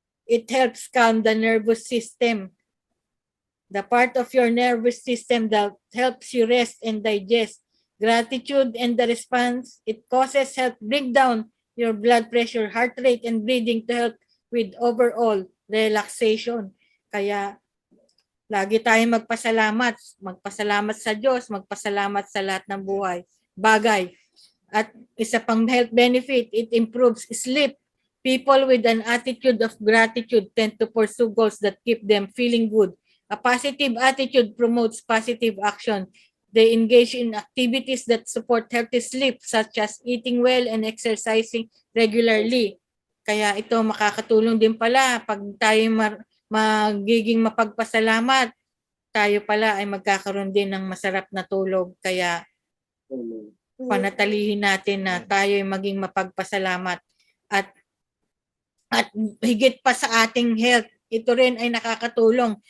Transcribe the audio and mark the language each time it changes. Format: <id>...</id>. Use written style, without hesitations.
<en>It helps calm the nervous system. The part of your nervous system that helps you rest and digest. Gratitude and the response, it causes help bring down your blood pressure, heart rate, and breathing to help with overall relaxation.</en> <tl>Kaya lagi tayong magpasalamat sa Diyos, magpasalamat sa lahat ng bagay. At isa pang</tl> <en>health benefit, it improves sleep. People with an attitude of gratitude tend to pursue goals that keep them feeling good. A positive attitude promotes positive action. They engage in activities that support healthy sleep, such as eating well and exercising regularly.</en> <tl>Kaya ito makakatulong din pala pag tayo magiging mapagpasalamat, tayo pala ay magkakaroon din ng masarap na tulog. Kaya panatilihin natin na tayo ay maging mapagpasalamat. At higit pa sa ating health, ito rin ay nakakatulong.</tl>